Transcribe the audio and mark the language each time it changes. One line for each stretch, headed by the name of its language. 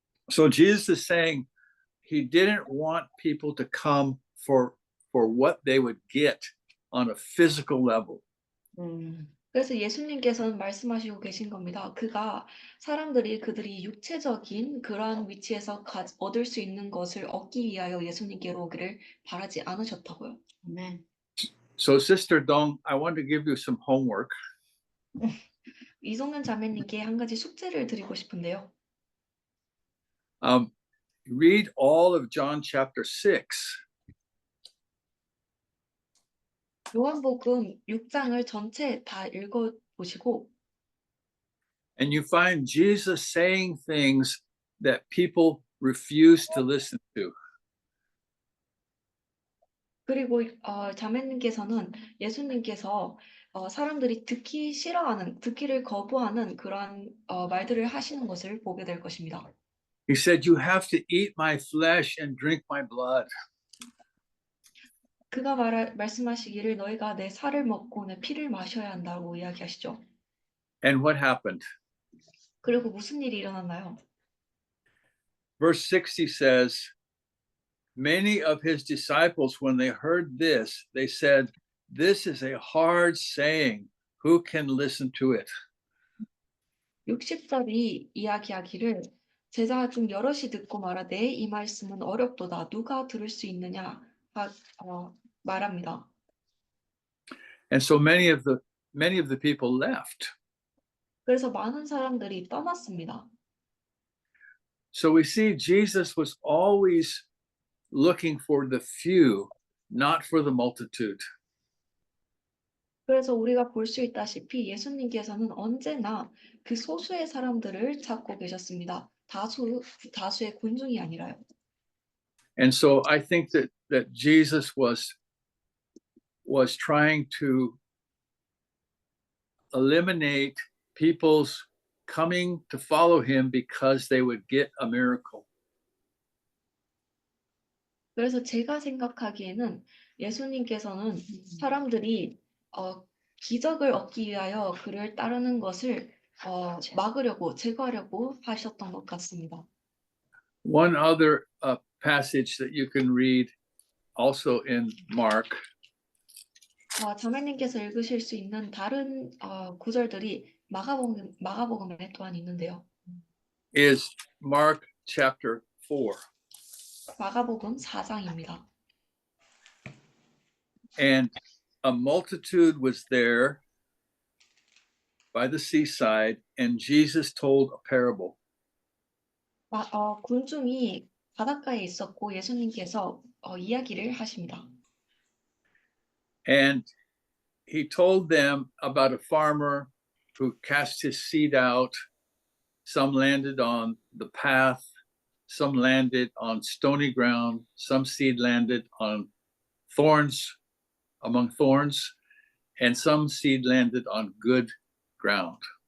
English: So Jesus is saying he didn't want people to come for what they would get on a physical level.
Korean: 그래서 예수님께서는 말씀하시고 계신 겁니다. 그들이 육체적인 그런 위치에서 얻을 수 있는 것을 얻기 위하여 예수님께로 오기를 바라지 않으셨다고요. 아멘.
English: So Sister Dong, I want to give you some homework.
Korean: 이송은 자매님께 한 가지 숙제를 드리고 싶은데요.
English: Read all of John chapter 6.
Korean: 요한복음 6장을 전체 다 읽어보시고
English: And you find Jesus saying things that people refuse to listen to.
Korean: 그리고 자매님께서는 예수님께서 사람들이 듣기를 거부하는 그런 말들을 하시는 것을 보게 될 것입니다.
English: He said, you have to eat my flesh and drink my blood.
Korean: 그가 말씀하시기를 너희가 내 살을 먹고 내 피를 마셔야 한다고 이야기하시죠.
English: And what happened?
Korean: 그리고 무슨 일이 일어났나요?
English: Verse 60 says, many of his disciples, when they heard this, they said, this is a hard saying. Who can listen to it?
Korean: 60절이 이야기하기를 제자 중 여럿이 듣고 말하되 이 말씀은 어렵도다. 누가 들을 수 있느냐 말합니다.
English: And so many of the people left.
Korean: 그래서 많은 사람들이 떠났습니다.
English: So we see Jesus was always looking for the few, not for the multitude.
Korean: 그래서 우리가 볼 수 있다시피 예수님께서는 언제나 그 소수의 사람들을 찾고 계셨습니다. 다수의 군중이 아니라요.
English: And so I think that Jesus was trying to eliminate people's coming to follow him because they would get a miracle.
Korean: 그래서 제가 생각하기에는 예수님께서는 사람들이 기적을 얻기 위하여 그를 따르는 것을 제거하려고 하셨던 것 같습니다.
English: One other passage that you can read also in Mark
Korean: 자매님께서 읽으실 수 있는 다른 구절들이 마가복음에 또한 있는데요.
English: is Mark chapter 4.
Korean: 마가복음 4장입니다.
English: And a multitude was there by the seaside, and Jesus told a parable.
Korean: 군중이 바닷가에 있었고 예수님께서 이야기를 하십니다.
English: And he told them about a farmer who cast his seed out. Some landed on the path, some landed on stony ground, some seed landed on among thorns, and some seed landed on good ground.